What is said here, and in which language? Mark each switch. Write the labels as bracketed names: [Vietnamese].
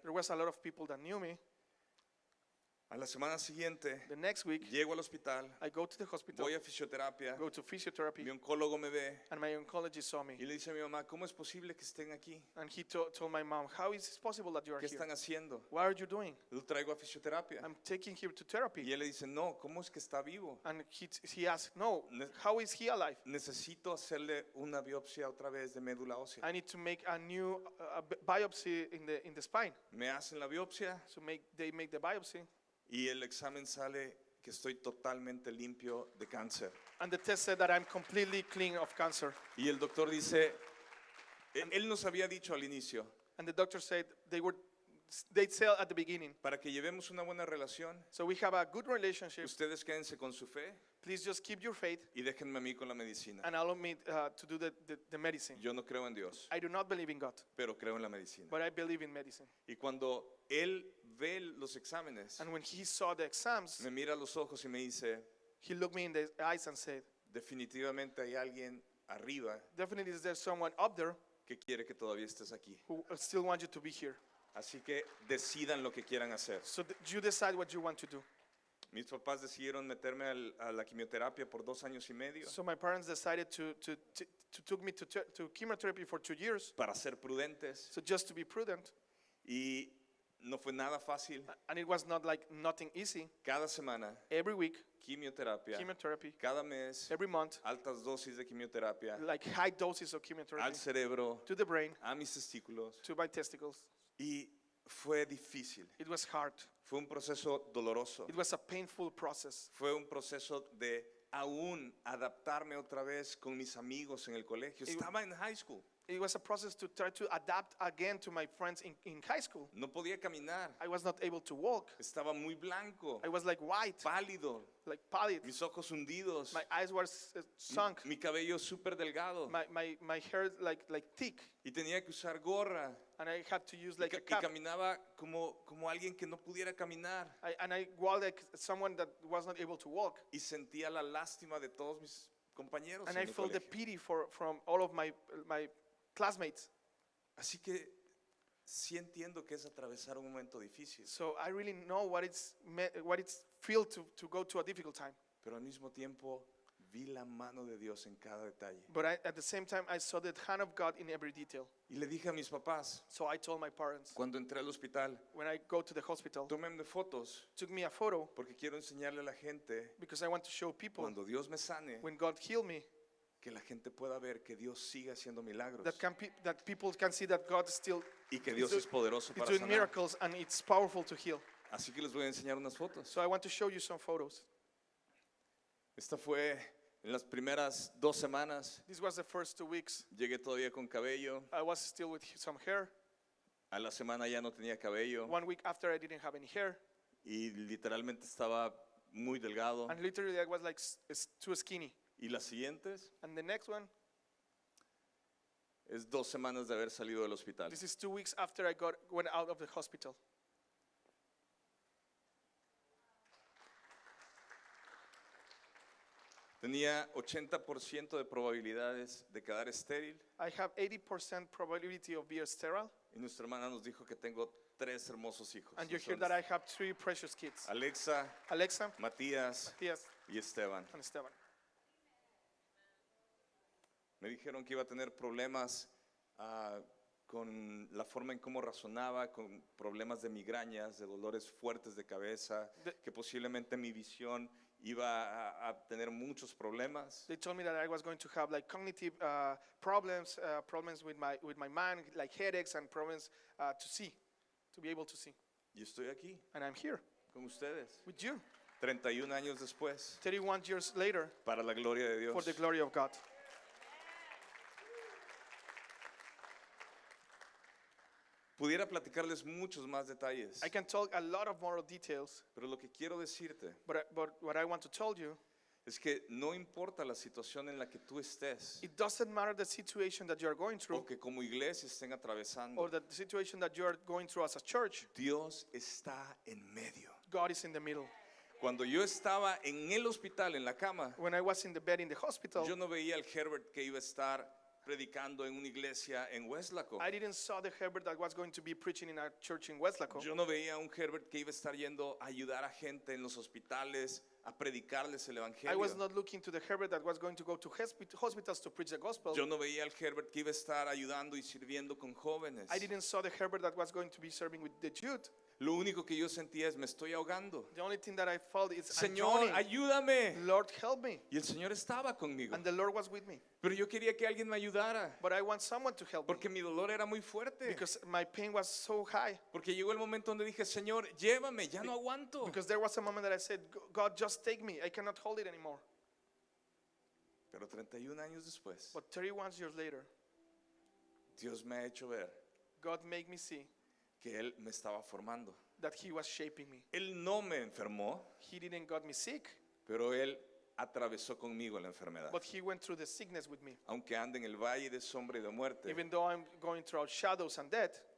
[English] There was a lot of people that knew me. [Spanish] A la semana siguiente [English] The next week, [Spanish] llego al hospital, [English] I go to the hospital, [Spanish] voy a fisioterapia, [English] go to physiotherapy, [Spanish] mi oncólogo me ve [English] and my oncologist saw me. [Spanish] y le dice a mi mamá, ¿cómo es posible que estén aquí? [English] And he told my mom, how is it possible that you are [Spanish] ¿Qué [English] here? [Spanish] están haciendo? [English] What are you doing? [Spanish] Lo traigo a fisioterapia. [English] I'm taking him to [Spanish] Y [English] therapy. [Spanish] él le dice, no, ¿cómo es que está vivo? [English] And he asked, no, how is he alive? [Spanish] Necesito hacerle una biopsia otra vez de médula ósea. [English] I need to make a new biopsy in the spine. [Spanish] Me hacen la biopsia [English] So they make the biopsy. [Spanish] y el examen sale que estoy totalmente limpio de cáncer. [English] And the test said that I'm completely clean of cancer. [Spanish] Y el doctor dice, él nos había dicho al inicio, [English] And the doctor said they were they sell at the beginning. [Spanish] Para que llevemos una buena relación, [English] So we have a good relationship. [Spanish] ustedes quédense con su fe [English] Please just keep your faith [Spanish] y déjenme a mí con la medicina. [English] and allow me to do the medicine. [Spanish] Yo no creo en Dios, [English] I do not believe in God, [Spanish] pero creo en la medicina. [English] but I believe in medicine. [Spanish] Y cuando él ve los exámenes, [English] And when he saw the exams, [Spanish] me mira a los ojos y me dice, [English] he looked me in the eyes and said, [Spanish] definitivamente hay alguien arriba [English] definitely is there someone up there [Spanish] que quiere que todavía estés aquí. [English] who still wants you to be here. [Spanish] Así que decidan lo que quieran hacer. [English] So you decide what you want to do. [Spanish] Mis papás decidieron meterme a la quimioterapia por 2 años y medio [English] So my parents decided to took me to chemotherapy for 2 years. [Spanish] para ser prudentes [English] So just to be prudent. [Spanish] y no fue nada fácil. [English] And it was not like nothing easy. [Spanish] Cada semana, [English] Every week, [Spanish] quimioterapia, [English] chemotherapy. [Spanish] cada mes, [English] Every month, [Spanish] altas dosis de quimioterapia [English] like high doses of [Spanish] al [English] chemotherapy [Spanish] cerebro, [English] to the brain, [Spanish] a mis testículos. [English] to my testicles. [Spanish] Y fue difícil, [English] It was hard. [Spanish] fue un proceso doloroso, [English] It was a painful process. [Spanish] fue un proceso de aún adaptarme otra vez con mis amigos en el colegio. Estaba en [English] high school, It was a process to try to adapt again to my friends in high school. [Spanish] no podía caminar, [English] I was not able to walk. [Spanish] estaba muy blanco, [English] I was like white, [Spanish] pálido, [English] like pallid. [Spanish] mis ojos hundidos, [English] My eyes were sunk. [Spanish] mi cabello súper delgado [English] My hair like thick. [Spanish] y tenía que usar gorra [English] And I had to use [Spanish] y, [English] like a [Spanish] y [English] cap. [Spanish] caminaba como alguien que no pudiera caminar [English] And I walked like someone that was not able to walk. [Spanish] y sentía la lástima de todos mis compañeros [English] And [Spanish] en [English] I [Spanish] el [English] felt the [Spanish] colegio. [English] pity from all of my classmates. [Spanish] Así que sí entiendo que es atravesar un momento difícil, [English] So I really know what it's feel to go to a difficult time. [Spanish] pero al mismo tiempo vi la mano de Dios en cada detalle. [English] But at the same time, I saw the hand of God in every detail. [Spanish] Y le dije a mis papás, [English] So I told my parents, [Spanish] cuando entré al hospital, [English] when I go to the hospital, [Spanish] tómenme fotos [English] took me a photo [Spanish] porque quiero enseñarle a la gente, [English] because I want to show people [Spanish] cuando Dios me sane, [English] when God healed me, [Spanish] que la gente pueda ver que Dios sigue haciendo milagros [English] that people can see that God still [Spanish] y que Dios es poderoso [English] is [Spanish] para [English] doing [Spanish] sanar. [English] miracles and it's powerful to heal. [Spanish] Así que les voy a enseñar unas fotos. [English] So I want to show you some photos. [Spanish] Esta fue en las primeras 2 semanas. [English] This was the first 2 weeks. [Spanish] Llegué todavía con cabello. [English] I was still with some hair. [Spanish] A la semana ya no tenía cabello [English] 1 week after, I didn't have any hair. [Spanish] y literalmente estaba muy delgado. [English] And literally, I was like too skinny. [Spanish] Y las siguientes [English] And the next one, [Spanish] es 2 semanas de haber salido del hospital. [English] this is 2 weeks after I went out of the hospital. [Spanish] Tenía 80% de probabilidades de quedar estéril [English] I have 80% probability of being sterile. [Spanish] y nuestra hermana nos dijo que tengo 3 hermosos hijos. [English] And you [Spanish] Son [English] hear that I have 3 precious kids. [Spanish] Alexa, [English] Alexa, [Spanish] Matías [English] Matías, [Spanish] y Esteban. [English] and Esteban. [Spanish] Me dijeron que iba a tener problemas con la forma en cómo razonaba, con problemas de migrañas, de dolores fuertes de cabeza, que posiblemente mi visión iba a tener muchos problemas. [English] They told me that I was going to have like cognitive problems, problems with my mind, like headaches and problems to be able to see. [Spanish] Y estoy aquí [English] And I'm here [Spanish] con ustedes, [English] with you, [Spanish] 31 años después, [English] 31 years later, [Spanish] para la gloria de [English] for [Spanish] Dios. [English] the glory of God. [Spanish] Pudiera platicarles muchos más detalles, [English] I can talk a lot of more details, [Spanish] pero lo que quiero decirte [English] but what I want to tell you, [Spanish] es que no importa la situación en la que tú estés [English] it doesn't matter the situation that you are going through [Spanish] o que como iglesia estén atravesando, [English] or the situation that you are going through as a church, [Spanish] Dios está en medio. [English] God is in the middle. [Spanish] Cuando yo estaba en el hospital, en la cama, [English] When I was in the bed in the hospital, [Spanish] yo no veía al Herbert que iba a estar predicando en una iglesia en Westlaco. [English] I didn't saw the Herbert that was going to be preaching in a church in Westlaco. [Spanish] Yo no veía a un Herbert que iba a estar yendo a ayudar a gente en los hospitales, a predicarles el [English] I [Spanish] evangelio. [English] was not looking to the Herbert that was going to go to hospitals to preach the gospel. [Spanish] Yo no veía al Herbert que iba a estar ayudando y sirviendo con jóvenes. [English] I didn't saw the Herbert that was going to be serving with the youth. [Spanish] Lo único que yo sentía es me estoy ahogando. [English] The only thing that I felt is, I'm [Spanish] Señor, [English] drowning. [Spanish] ayúdame. [English] Lord, help me. [Spanish] Y el Señor estaba conmigo. [English] And the Lord was with me. [Spanish] Pero yo quería que alguien me ayudara [English] But I want someone to help me [Spanish] porque mi dolor era muy fuerte. [English] because my pain was so high. [Spanish] Porque llegó el momento donde dije, Señor, llévame, ya no aguanto. [English] Because there was a moment that I said, God, just take me. I cannot hold it anymore. [Spanish] Pero 31 años después, [English] But 31 years later, [Spanish] Dios me ha hecho ver [English] God made me see [Spanish] que Él me estaba formando. [English] that He was shaping me. [Spanish] Él no me enfermó, [English] He didn't got me sick, [Spanish] pero Él atravesó conmigo la enfermedad. [English] but He went through the sickness with me. [Spanish] Aunque ande en el valle de sombra y de muerte, [English] Even though I'm going through shadows and death,